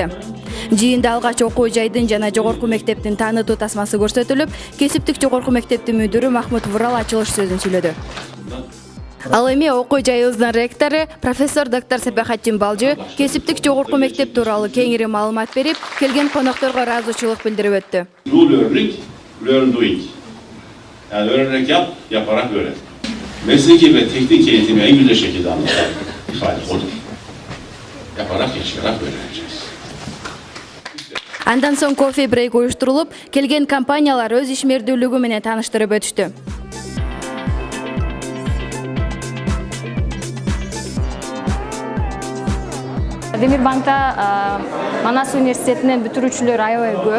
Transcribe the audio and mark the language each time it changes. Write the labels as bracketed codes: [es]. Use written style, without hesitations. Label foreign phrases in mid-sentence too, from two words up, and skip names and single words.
[ky] Жыйында алгач окуу жайдын жана жогорку мектептин таанытуу тасмасы көрсөтүлүп, Кесиптик жогорку мектептин мүдүрү Махмут Вурал ачылыш сөзүн сүйлөдү. Ал эми окуу жайыбыздын ректору, профессор доктор Сапахатдин Балжы Кесиптик жогорку мектеп тууралуу кеңири маалымат берип, келген конокторго ыраазычылык билдирип өттү. [tr] Yani öğrenerek yap, yaparak öğren. Mesleki ve teknik eğitimi en güzel şekilde anlatan ifade odur. Yaparak, yaşayarak öğreneceğiz. [ky] Андан соң кофе брейк уюштурулуп, келген компаниялар өз ишмердүүлүгү менен тааныштырып өтүштү. Демирбанкта Манас университетинен бүтүрүүчүлөр аябай көп.